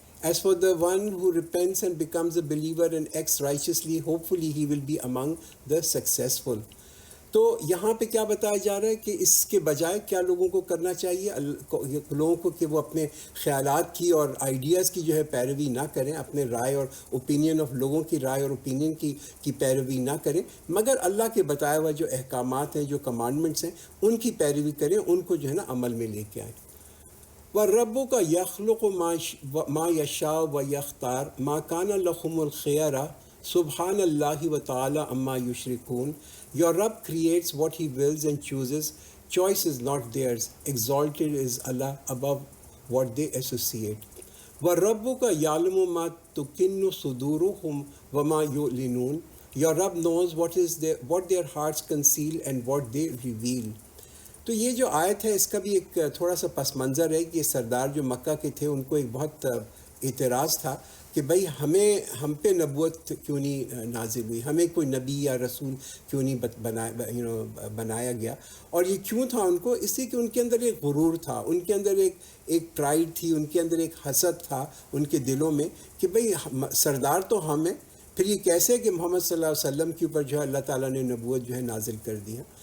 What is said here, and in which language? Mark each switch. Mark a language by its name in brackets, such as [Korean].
[English] As for the one who repents and becomes a believer and acts righteously, hopefully he will be among the successful. [Urdu] تو یہاں پہ کیا بتایا جا رہا ہے کہ اس کے بجائے کیا لوگوں کو کرنا چاہیے؟ لوگوں کو کہ وہ اپنے خیالات کی اور آئیڈیاز کی جو ہے پیروی نہ کریں، اپنے رائے اور اوپینین آف لوگوں کی رائے اور اوپینین کی پیروی نہ کریں، مگر اللہ کے بتایا ہوا جو احکامات ہیں، جو کمانڈمنٹس ہیں، ان کی پیروی کریں، ان کو جو ہے نا عمل میں لے کے آئیں. [Arabic] وَرَبُّكَ يَخْلُقُ مَا يَشَاءُ وَيَخْتَارُ مَا كَانَ لَهُمُ الْخِيَرَةُ سُبْحَانَ اللَّهِ وَتَعَالَى عَمَّا يُشْرِكُونَ. [English] Your Rabb creates what he wills and chooses. Choice is not theirs. Exalted is Allah above what they associate. [Arabic] وَرَبُّكَ يَعْلَمُ مَا تُكِنُّ صُدُورُهُمْ وَمَا يُعْلِنُونَ. [English] Your Rabb knows what their hearts conceal and what they reveal. [Urdu] تو یہ جو آیت ہے اس کا بھی ایک تھوڑا سا پس منظر ہے کہ یہ سردار جو مکہ کے تھے ان کو ایک بہت اعتراض تھا کہ بھئی ہم پہ نبوت کیوں نہیں نازل ہوئی، ہمیں کوئی نبی یا رسول کیوں نہیں بنایا گیا. اور یہ کیوں تھا ان کو؟ اس لیے کہ ان کے اندر ایک غرور تھا، ان کے اندر ایک پرائڈ تھی، ان کے اندر ایک حسد تھا ان کے دلوں میں کہ بھئی سردار تو ہم ہیں، پھر یہ کیسے کہ محمد صلی اللہ علیہ وسلم کے اوپر جو ہے اللہ تعالیٰ نے نبوت جو ہے نازل کر دی ہے.